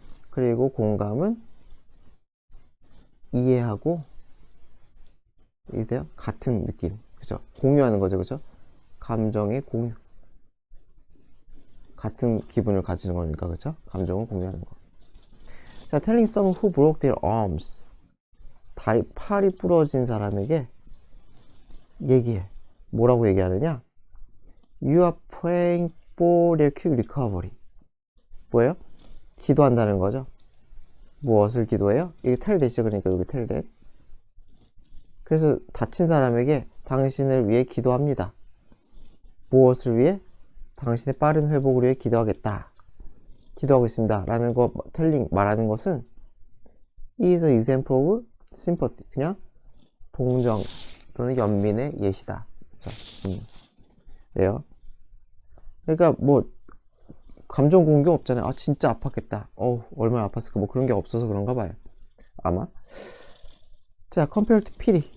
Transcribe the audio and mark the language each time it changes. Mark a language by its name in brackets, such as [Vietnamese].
[Korean] 그리고 공감은 이해하고 이래요? 같은 느낌. 그죠? 공유하는 거죠. 그죠? 감정의 공유. 같은 기분을 가지는 거니까. 그죠? 감정을 공유하는 거. 자, [English] telling someone who broke their arms. [Korean] 팔이 부러진 사람에게 얘기해. 뭐라고 얘기하느냐? [English] You are praying for their quick recovery. [Korean] 뭐예요? 기도한다는 거죠. 무엇을 기도해요? 이게 [English] tell that [Korean] 이죠. 그러니까 여기 tell that. 그래서 다친 사람에게 당신을 위해 기도합니다. 무엇을 위해? 당신의 빠른 회복을 위해 기도하겠다. 기도하고 있습니다. 라는 거, [English] telling, [Korean] 말하는 것은 [English] is an example of sympathy. [Korean] 그냥 동정 또는 연민의 예시다. 그렇죠? 그래요. 그러니까 뭐 감정 공격 없잖아요. 아 진짜 아팠겠다. 얼마나 아팠을까. 뭐 그런 게 없어서 그런가 봐요. 아마. 자, [English] compare to pity.